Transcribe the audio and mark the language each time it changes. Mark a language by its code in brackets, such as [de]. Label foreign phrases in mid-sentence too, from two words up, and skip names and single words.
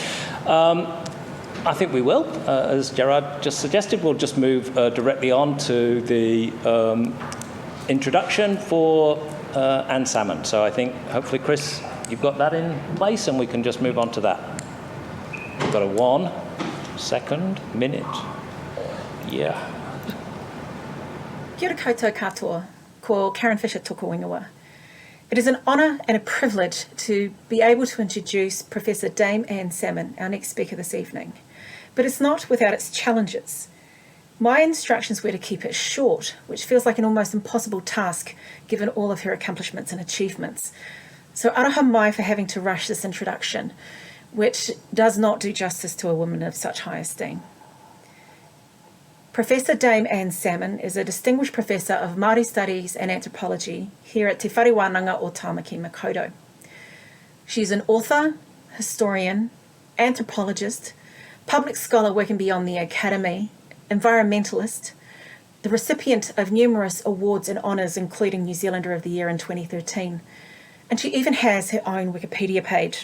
[en] I think we will, as Gerard just suggested, we'll just move directly on to the introduction for Anne Salmon. So I think hopefully, Chris, you've got that in place and we can just move on to that. We've got a 1 second minute. Yeah. [mi] Kia ora koutou katoa, ko Karen Fisher toko ingoa. [en] It is an honour and a privilege to be able to introduce Professor Dame Anne Salmon, our next speaker this evening. But it's not without its challenges. My instructions were to keep it short, which feels like an almost impossible task given all of her accomplishments and achievements. So [mi] aroha mai [en] for having to rush this introduction, which does not do justice to a woman of such high esteem. Professor Dame Anne Salmon is a distinguished professor of Māori Studies and Anthropology here at Te Wharewananga o Tāmaki Makaurau. She's an author, historian, anthropologist, public scholar working beyond the academy, environmentalist, the recipient of numerous awards and honours, including New Zealander of the Year in 2013, and she even has her own Wikipedia page.